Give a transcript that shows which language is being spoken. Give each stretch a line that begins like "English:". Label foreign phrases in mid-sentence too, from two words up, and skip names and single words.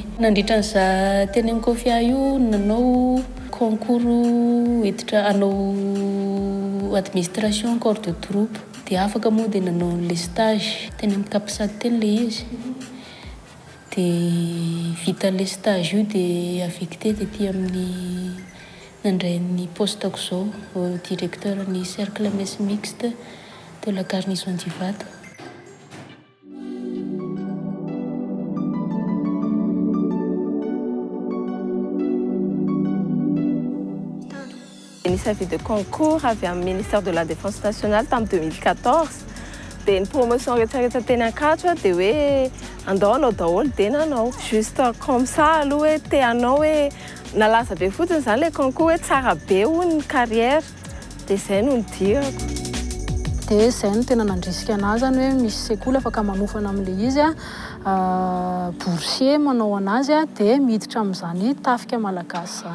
Malagasy: Nandritran'iza teny amin'ny Kofia io nanao concours hiditra hanao
French: administration corps de troupe.
Malagasy: Dia afaka moa dia nanao
French: le stage
Malagasy: teny amin'ny Kapisady teny le izy. Dia vita
French: le stage
Malagasy: io dia affecté tetỳ amin'ny nandray ny postako zao directeur ny
French: cercle messe mixte de la garnison
Malagasy: Divato. Nisy
French: avis de concours
Malagasy: avy amin'ny ministère de la défense nationale tamin'ny 2014 dia ny promotion rehetrarehetra teny Ankatso dia hoe andao anao daholo dia nanao
French: juste comme ça
Malagasy: aloha hoe te anao hoe nalaza be fotsiny zany
French: le concours
Malagasy: hoe tsara be hoy ny carrière dia izay no nidirako. dia izay no tena nandrisika anazy zany hoe misy sekoly afaka manofana amin'ilay izy boursier manao anazy dia miditra amin'izany tafika malagasy zany.